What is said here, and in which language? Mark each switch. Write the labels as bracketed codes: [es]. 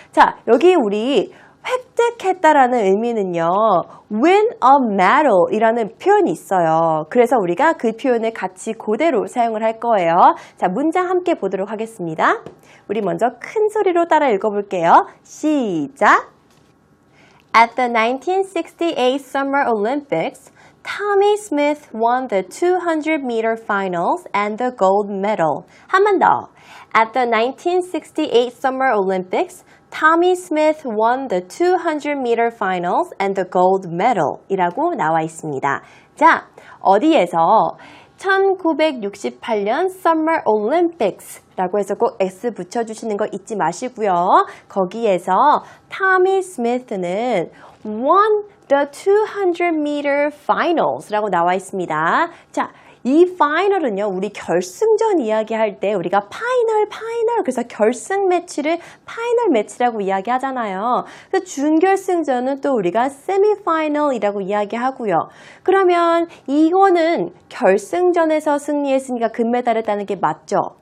[ko] 자, 여기 우리 획득했다라는 의미는요. [en] win a medal [ko] 이라는 표현이 있어요. 그래서 우리가 그 표현을 같이 그대로 사용을 할 거예요. 자, 문장 함께 보도록 하겠습니다. 우리 먼저 큰 소리로 따라 읽어볼게요. 시작! [en] At the 1968 Summer Olympics, Tommy Smith won the 200-meter finals and the gold medal. [ko] 한 번 더. [en] At the 1968 Summer Olympics, Tommy Smith won the 200-meter finals and the gold medal [ko] 이라고 나와 있습니다. 자, 어디에서 1968년 Summer Olympics 라고 해서 꼭 S 붙여주시는 거 잊지 마시고요. 거기에서 Tommy Smith는 [en] won the 200-meter finals [ko] 라고 나와 있습니다. 자, 이 파이널은요, 우리 결승전 이야기할 때 우리가 파이널, 그래서 결승 매치를 파이널 매치라고 이야기하잖아요. 그래서 준결승전은 또 우리가 세미파이널이라고 이야기하고요. 그러면 이거는 결승전에서 승리했으니까 금메달을 따는 게 맞죠?